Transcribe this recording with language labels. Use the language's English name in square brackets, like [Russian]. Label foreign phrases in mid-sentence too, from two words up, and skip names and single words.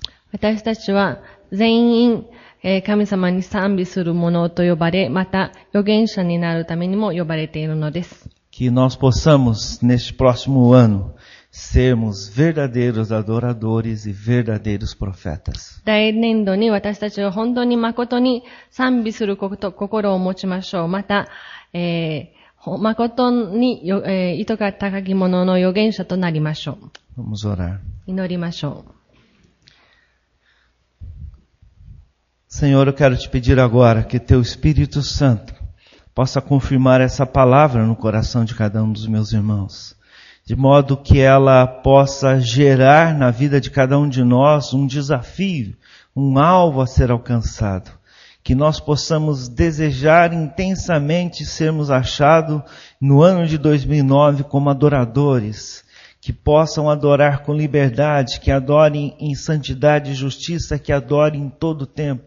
[Japanese] 私たちは全員、神様に賛美する者と呼ばれ、また預言者になるためにも呼ばれているのです。 [Portuguese] Que nós possamos, neste próximo ano, sermos verdadeiros adoradores e verdadeiros profetas. [Japanese] 来年度に私たちは本当に誠に賛美する心を持ちましょう。また、誠に、糸が高き者の預言者となりましょう。 [Portuguese] Vamos orar. [Japanese] 祈りましょう。 [Portuguese] Senhor, eu quero te pedir agora que teu Espírito Santo possa confirmar essa palavra no coração de cada um dos meus irmãos, de modo que ela possa gerar na vida de cada um de nós um desafio, um alvo a ser alcançado, que nós possamos desejar intensamente sermos achados no ano de 2009 como adoradores, que possam adorar com liberdade, que adorem em santidade e justiça, que adorem em todo o tempo.